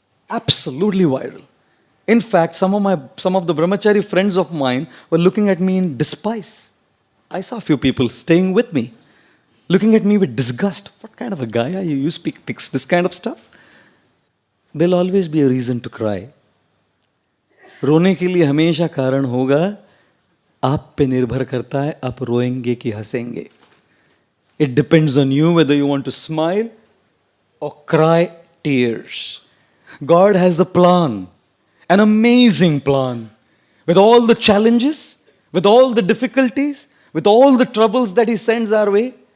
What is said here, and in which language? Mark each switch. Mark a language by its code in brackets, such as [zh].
[en] Absolutely viral. In fact, some of the brahmachari friends of mine were looking at me in despise. I saw a few people staying with me, looking at me with disgust. What kind of a guy are you? You speak this kind of stuff? There'll always be a reason to cry. [hi] रोने के लिए हमेशा कारण होगा. आप पे निर्भर करता है आप रोएंगे कि हंसेंगे. [en] It depends on you whether you want to smile or cry tears. God has a plan, an amazing plan, with all the challenges, with all the difficulties, with all the troubles that He sends our way.